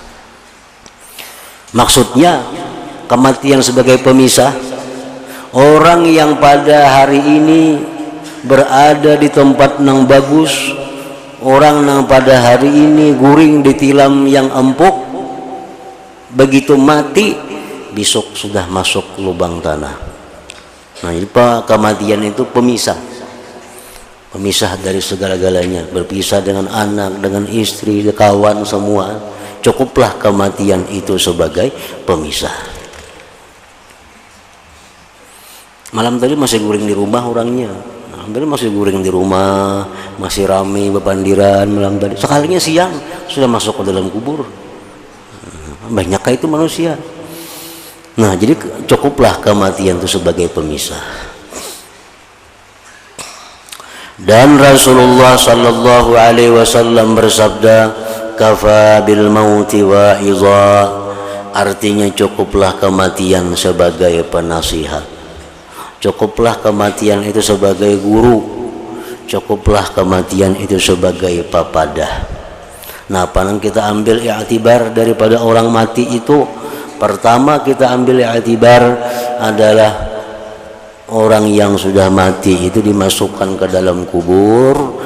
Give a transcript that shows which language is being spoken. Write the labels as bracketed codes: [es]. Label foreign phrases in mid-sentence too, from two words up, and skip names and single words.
[id] Maksudnya kematian sebagai pemisah, orang yang pada hari ini berada di tempat yang bagus, orang yang pada hari ini guring di tilam yang empuk, begitu mati besok sudah masuk lubang tanah. Nah, jadi kematian itu pemisah, pemisah dari segala-galanya, berpisah dengan anak, dengan istri, kawan semua. Cukuplah kematian itu sebagai pemisah. [bjn] Malam tadi masih guring di rumah orangnya, malam tadi masih guring di rumah, masih ramai bepandiran malam tadi. [id] Sekalinya siang sudah masuk ke dalam kubur. Banyakkah itu manusia? Nah, jadi cukuplah kematian itu sebagai pemisah. Dan Rasulullah [ar] sallallahu alaihi wasallam [id] bersabda, [ar] kafa bil mauti wa'iza, [id] artinya cukuplah kematian sebagai penasihat, cukuplah kematian itu sebagai guru, cukuplah kematian itu sebagai papadah. Nah, panang kita ambil i'tibar daripada orang mati itu, pertama kita ambil i'tibar adalah orang yang sudah mati itu dimasukkan ke dalam kubur.